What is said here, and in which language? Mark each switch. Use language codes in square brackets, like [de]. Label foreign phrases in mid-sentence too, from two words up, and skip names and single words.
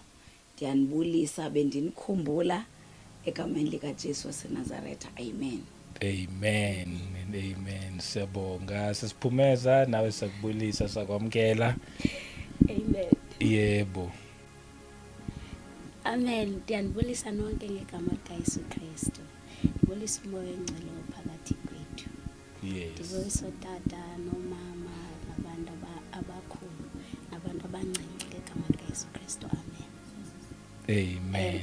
[xh] Ndiyanibulisa bendinikhumbula egameni lika Jesu waseNazaretha. Amen. [en] Amen and amen. [xh] Siyabonga sisiphumeza nawe sakubulisa sakwamkela. Amen. Yebo. Amen. Ndiyanibulisa nonke ngegama likaYesu Kristu. Ndibulisa umoya ongcwele phakathi kwethu. Yes. Ndibulisa otata nomama nabantu abakhulu nabantu abancinci ngegama likaYesu Kristu. Amen. Amen.